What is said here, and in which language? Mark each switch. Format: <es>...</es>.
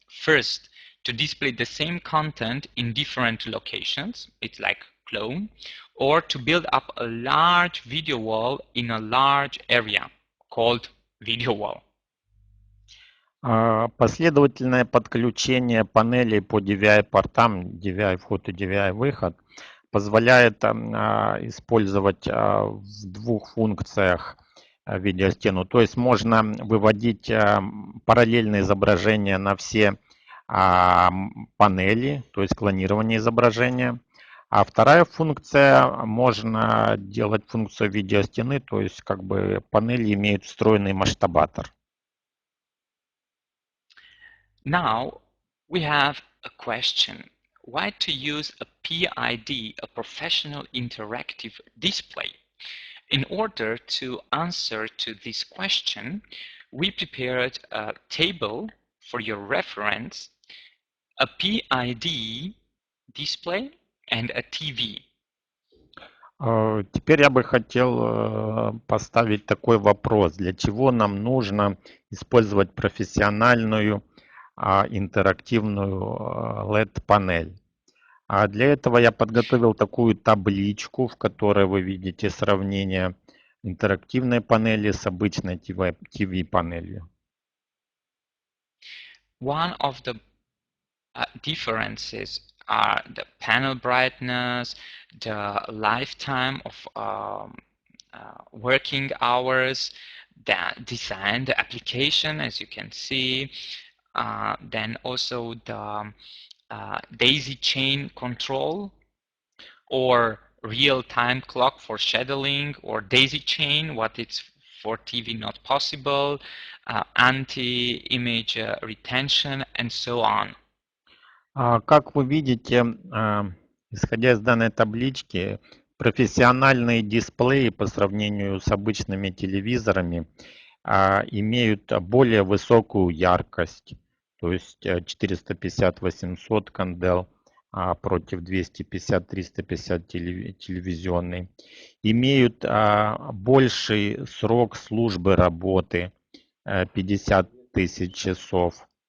<en>First, to display the same content in different locations, it's like clone, or to build up a large video wall in a large area called video wall.</en> <ru>Последовательное подключение панелей по DVI-портам, DVI-вход и DVI-выход, позволяет использовать в двух функциях видеостену. То есть можно выводить параллельные изображения на все панели, то есть клонирование изображения. А вторая функция, можно делать функцию видеостены, то есть как бы панели имеют встроенный масштабатор.</ru> <en>Now we have a question. Why to use a PID, a professional interactive display? In order to answer to this question, we prepared a table for your reference, a PID display and a TV.</en> <ru>Теперь я бы хотел поставить такой вопрос. Для чего нам нужно использовать профессиональную интерактивную LED-панель? Для этого я подготовил такую табличку, в которой вы видите сравнение интерактивной панели с обычной TV-панелью.</ru> <en>One of the differences are the panel brightness, the lifetime of working hours, the design, the application, as you can see, then also the daisy chain control or real-time clock for shadowing, or daisy chain, what it's for TV not possible, anti-image retention, and so on.</en> <ru>Как вы видите, исходя из данной таблички, профессиональные дисплеи по сравнению с обычными телевизорами имеют более высокую яркость, то есть 450-800 кандел против 250-350 телевизионной, имеют больший срок службы работы, 50 тысяч часов,</ru>